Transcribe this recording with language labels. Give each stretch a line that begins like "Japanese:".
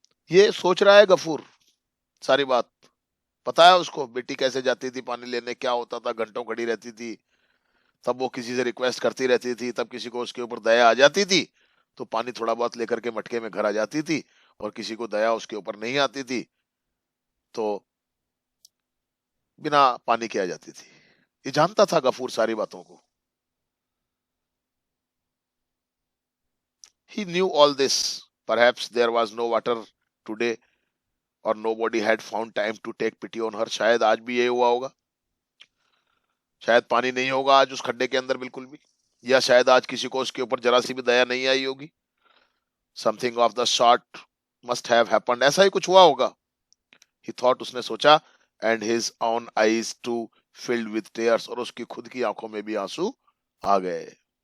Hindi: ये सोच रहा है गफूर सारी बात, पता है उसको बेटी कैसे जाती थी पानी लेने, क्या होता था, घंटों खड़ी रहती थी, तब वो किसी से रिक्वेस्ट करती रहती थी, तब किसी को उसके ऊपर दया आ जाती थी, तो पानी थोड़ा बहुत लेकर के मटके में घर आ जाती थी, और किसी को दया उसके ऊपर नहीं आती थी तो बिना पानी के आ जाती थी। ये जानता था गफूर सारी बातों को।
English: He knew all this. Perhaps there was no water today, or nobody had found time to take pity on her.
Hindi: शायद आज भी ये हुआ होगा, शायद पानी नहीं होगा आज उस खड्डे के अंदर बिल्कुल भी, या शायद आज किसी को उसके ऊपर जरा सी भी दया नहीं आई होगी।
English: something of the sort must have happened,
Hindi: ऐसा ही कुछ हुआ होगा।
English: he thought,
Hindi: उसने सोचा,
English: and his own eyes too filled with tears,
Hindi: और उसकी खुद की आंखों में भी आंसू आ गए।